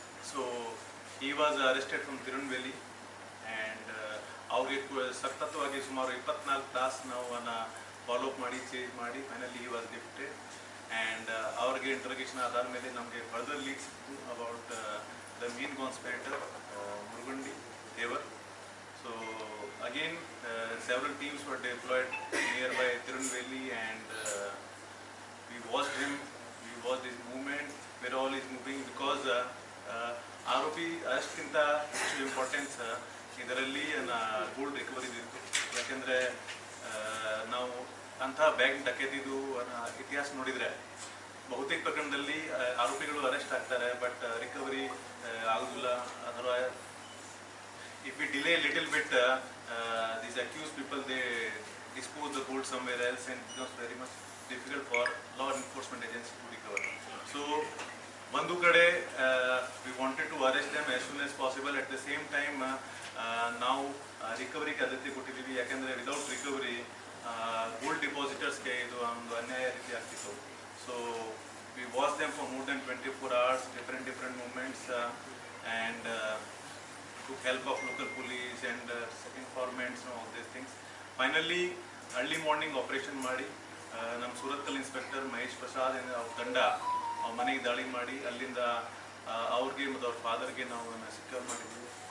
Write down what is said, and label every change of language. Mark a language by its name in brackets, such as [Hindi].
[English] So he was arrested from Tirunelveli, and [Kannada] ಅವ್ರಿಗೆ ಸತತವಾಗಿ ಸುಮಾರು 24 ತಾಸು ನಾವು ಫಾಲೋ ಅಪ್ ಮಾಡಿ ಚೇಂಜ್ ಮಾಡಿ finally [English] he was [Kannada] gifted. And ಅವ್ರಿಗೆ ಇಂಟ್ರೋಗೇಷನ್ ಅದಾದಮೇಲೆ ನಮಗೆ ಫರ್ದರ್ ಲೀಡ್ ಸಿಕ್ತು [English] about the main conspirator [Kannada] Murugandi ದೇವರ್. [English] so again several teams were deployed nearby Tirunelveli, and we watched his movement, where all is moving, because [Kannada] ಆರೋಪಿ ಅಷ್ಟಕ್ಕಿಂತ ಹೆಚ್ಚು importance ಇದರಲ್ಲಿ gold recovery ಇತ್ತು. ಯಾಕೆಂದರೆ ನಾವು ಅಂತಹ ಬ್ಯಾಂಕ್ ಡಕೈತಿದು ಇತಿಹಾಸ ನೋಡಿದರೆ ಬಹುತೇಕ ಪ್ರಕರಣದಲ್ಲಿ ಆರೋಪಿಗಳು ಅರೆಸ್ಟ್ ಆಗ್ತಾರೆ, ಬಟ್ ರಿಕವರಿ ಆಗೋದಿಲ್ಲ. ಅಥವಾ [English] if we delay a little bit, these accused people, they dispose the gold somewhere else, and it becomes very much difficult for law enforcement agency to recover. So [Kannada] ಒಂದು ಕಡೆ [English] we wanted to arrest them as soon as possible. At the same time [Kannada] ನಾವು ರಿಕವರಿಗೆ ಆದ್ಯತೆ ಕೊಟ್ಟಿದ್ದೀವಿ. ಯಾಕೆಂದರೆ without recovery gold ಡಿಪಾಸಿಟರ್ಸ್ಗೆ ಇದು ಒಂದು ಅನ್ಯಾಯ ರೀತಿ ಆಗ್ತಿತ್ತು. [English] So we watched them for more than 24 hours, different movements, and took help of local police and informants and all these things. Finally early morning operation [Kannada] ಮಾಡಿ ನಮ್ಮ ಸೂರತ್ಕಲ್ ಇನ್ಸ್ಪೆಕ್ಟರ್ ಮಹೇಶ್ ಪ್ರಸಾದ್ ಅವ್ರ ತಂಡ ಅವ್ರ ಮನೆಗೆ ದಾಳಿ ಮಾಡಿ ಅಲ್ಲಿಂದ ಅವ್ರಿಗೆ ಮತ್ತು ಅವ್ರ ಫಾದರ್ಗೆ ನಾವು ಸೆಕ್ಯೂರ್ ಮಾಡಿದ್ವಿ.